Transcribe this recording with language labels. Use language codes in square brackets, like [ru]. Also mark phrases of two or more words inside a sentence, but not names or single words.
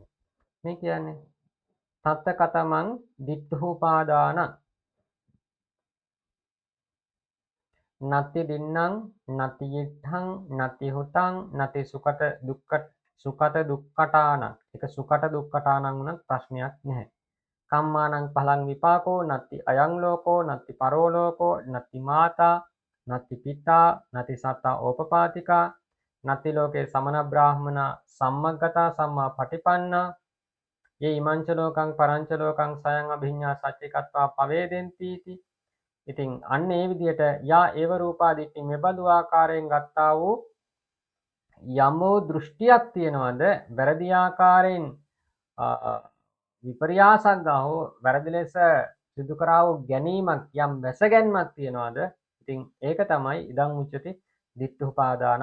[si] මේ කියන්නේ [pi] තත්ත කතමං දිට්ඨි උපාදාන නති දින්නම් නති yiddhං නති හුතං නති සුකට දුක්ඛටාන. [si] ඒක [pi] සුකට දුක්ඛටානං [si] උනත් ප්‍රශ්නයක් නැහැ. [pi] කම්මානං පලං විපාකෝ නති අයං ලෝකෝ නති පරෝ ලෝකෝ නති මාතා නති පිතා නති සත්තා ඕපපාතිකා නති ලෝකේ සමන බ්‍රාහ්මන සම්මග්ගතා සම්මා පටිපන්නා යේ ඉමංච ලෝකං පරංච ලෝකං සයං අභිඤ්ඤා සච්චිකත්වා පවේදෙන්ති. [si] ඉතින් අන්න ඒ විදිහට යා ඒව රූපාදිට්ඨි මෙබඳු ආකාරයෙන් ගත්තා වූ යම් දෘෂ්ටියක් තියනවද වැරදි ආකාරයෙන් විපර්යාසක් ගාවෝ වැරදි ලෙස සිදු කරා වූ ගැනීමක් යම් වැසගැන්මක් තියනවද ඉතින් ඒක තමයි [pi] ඉදං උච්චති දිට්ඨි උපාදාන.